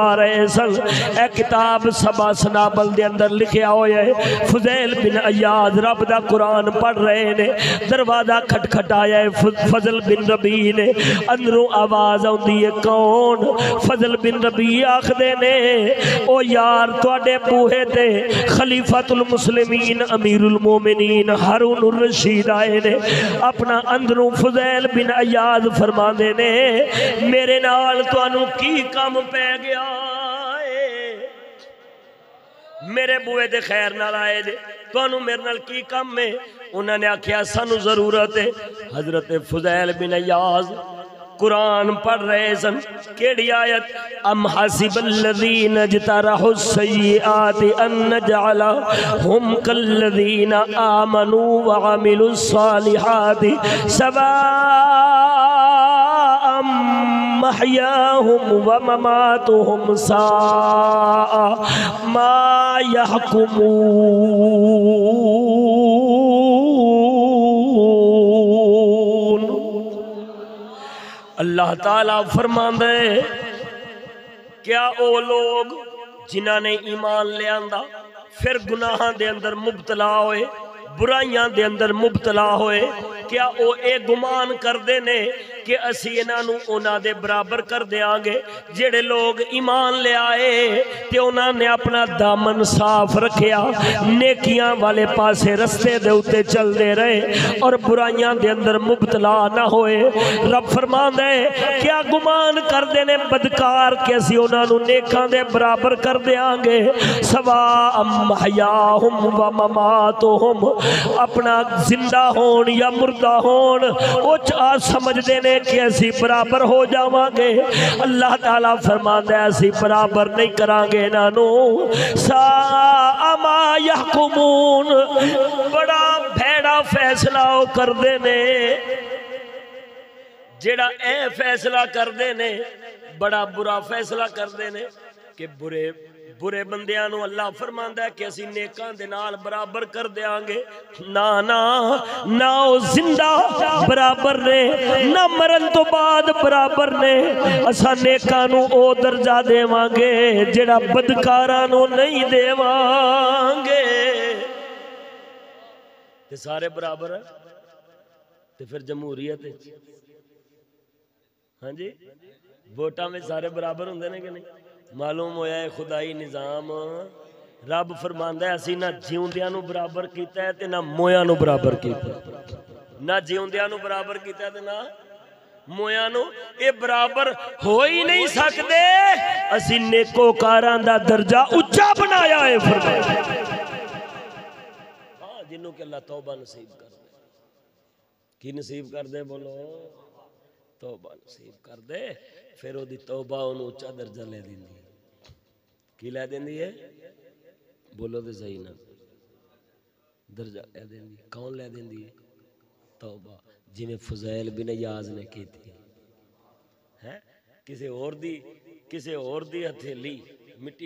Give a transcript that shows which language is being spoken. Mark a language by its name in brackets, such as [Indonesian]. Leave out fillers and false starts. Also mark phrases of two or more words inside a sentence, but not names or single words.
[Punjabi] رہے سن اے کتاب سبا سنابل دے اندر لکھیا ہوئے فضیل بن عیاض رب دا قرآن پڑھ رہے نے دروازہ کھٹ کھٹ آیا ہے فضل بن ربیع نے اندروں آواز آندی ہے کون فضل بن ربیع آخدے نے او یار تواڈے بوہے تے خلیفۃ المسلمین امیر المومنین ہارون الرشید آئے نے اپنا اندروں فضیل بن عیاض فرماندے نے میرے نال تانوں کی کم پہ گیا ہے میرے بوئے دے خیر نال آئے دے تانوں میرے نال کی کم ہے انہوں نے آکھیا سانوں ضرورت ہے حضرت فضیل بن عیاض قرآن پڑھ رہے سن کیڑی آیت [Arabic] ام حسب الذین اجترحوا السیئات ان نجعلہم کالذین آمنوا وعملوا الصالحات سواء محیاہم ومماتہم ساء ما یحکمون اللہ تعالیٰ [Punjabi] فرماندے کیا او لوگ جنہاں نے ایمان لے آندا پھر گناہاں دے اندر مبتلا ہوئے برائیاں دے اندر مبتلا ہوئے کیا او اے گمان کر دے نے کہ اسی انہاں انہاں دے برابر کر دیاں گے جڑے لوگ ایمان لے آئے تے انہاں نے اپنا دامن صاف رکھیا نیکیاں والے پاسے رستے دے اتے چل دے رہے اور برائیاں دے اندر مبتلا نہ ہوئے رب فرمان دے کیا گمان کر دے نے بدکار کہ اسی انہاں نیکاں دے برابر کر دیاں گے [Arabic] سواء محیاہم و مماتہم [Punjabi] اپنا زندہ ہون یا مردہ ہون وہ سمجھ دینے کہ اسی برابر ہو جاواں گے اللہ تعالیٰ فرماتا ہے اسی برابر نہیں کرانگے نانو [Arabic] ساء ما یحکمون [Punjabi] بڑا بھیڑا فیصلہ کر دینے جیڑا اے فیصلہ کر دینے بڑا برا فیصلہ کر دینے کہ برے بندیاں نو اللہ فرماندا ہے کہ اسی نیکاں دے نال برابر کر دیاں گے نہ او زندہ برابر نے نہ مرن تو بعد برابر نے اساں نیکاں نو او درجہ دیواں گے جڑا بدکاراں نو نہیں دیواں گے تے سارے برابر ہیں تے پھر جمہوریت ہاں جی ووٹاں میں سارے برابر ہوندے نے کہ نہیں معلوم ہویا ہے خدائی نظام رب فرماندا ہے اسی نہ جیوندیاں نو برابر کیتا ہے تے نہ مویاں نو برابر کیتا ہے نہ جیوندیاں نو برابر کیتا ہے تے نہ مویاں نو اے برابر ہو ہی نہیں سکدے اسی نیکوکاراں دا درجہ اونچا بنایا ہے فرمایا ہاں جنوں کہ اللہ توبہ نصیب کر دے کی نصیب کر دے بولو توبہ نصیب کر دے پھر وہ دی توبہ انہوں اچھا درجہ لے دیں دی کی لے دیں دی ہے بولو دے صحیح نا درجہ لے دیں دی کون لے دیں دی ہے توبہ جنہیں فضیل بن عیاض نے کی تھی کسی اور دی ہتھیلی مٹی